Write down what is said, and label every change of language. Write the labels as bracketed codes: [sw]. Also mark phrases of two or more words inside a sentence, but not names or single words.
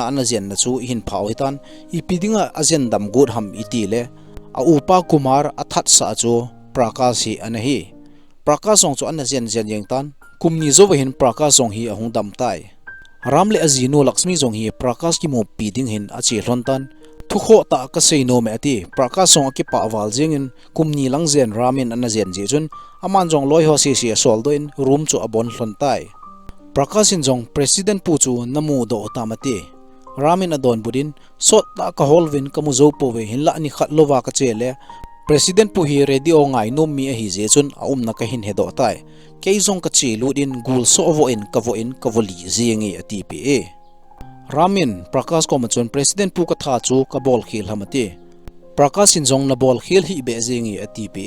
[tcz] na ana zen na chu hin phau hitan ipidinga azen dam god ham itile a upa kumar athat sa chu prakas hi ana hi prakas ong chu ana zen yeng tan kumni zo hin prakas ong hi ahung dam tai ramle azino lakshmi jong hi prakas ki mo piding hin achi hlontan thukho ta ka seino me ati prakas ong ki pa wal jingin kumni lang zen ramin ana zen je chun aman jong loi ho se se sol do in room chu abon hlontai prakasin jong president pu chu namu do tamati ramin adon budin sot ta ka holvin kamu zo po we hinla ni khatlova ka chele president pu hi ready o ngai nom mi a hi je chun aum na ka hin he do tai keizong ka chi ludin gul so vo in kavoli zingi ati ramin prakas ko machon president pu ka tha chu ka bol khil hamati prakasin jong na bol khil hi be zingi ati